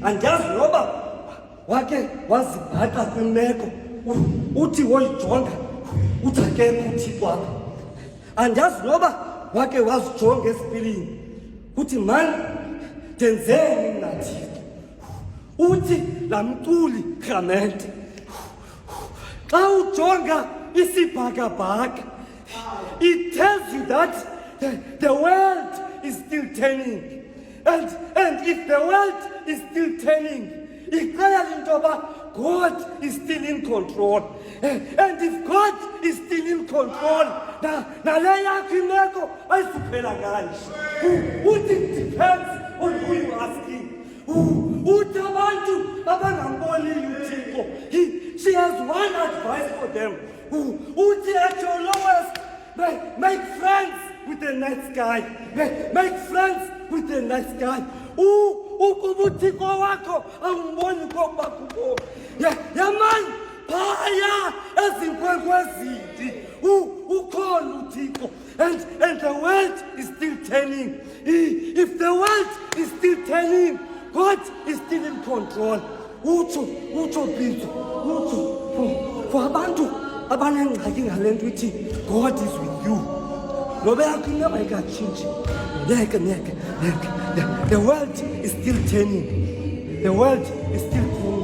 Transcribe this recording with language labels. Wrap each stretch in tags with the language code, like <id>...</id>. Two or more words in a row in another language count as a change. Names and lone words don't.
<xh>Andiyazi noba wake wazibhaqa kwimeko uthi woyijonga uthi akekho uThixo apha. Andiyazi noba wake wazijonga esipilini uthi mani ndenzeni mna Thixo. Uthi laa mculi rhamente xa ujonga isibhakabhaka,</xh> <en>it tells you that the world is still turning, and if the world is still turning,</en> <xh>ixelela into yoba</xh> <en>God is still in control. And if God is still in control,</en> <xh>nale yakho imeko ayisuphela kanje.</xh> <en>Uthi it depends on who you asking.</en> <xh>Uthi abantu abangamboniyo uThixo,</xh> <en>she has one advice for them. Uthi at your lowest, make friends with the night sky. Make friends with the night sky.</en> <xh>Ukuba uThixo wakho awumboni kokuba kukho. Yaman phaya ezinkwenkwezini ukhona uThixo,</xh> <en>and the world is still turning. If the world is still turning, God is still in control.</en> <xh>Utsho Phithu, utsho for abantu abanengxaki ngale nto ithi</xh> <en>God is with you.</en> <xh>Noba yakho ineba ikatshintshi.</xh> <en>The world is still turning. The world is still</en>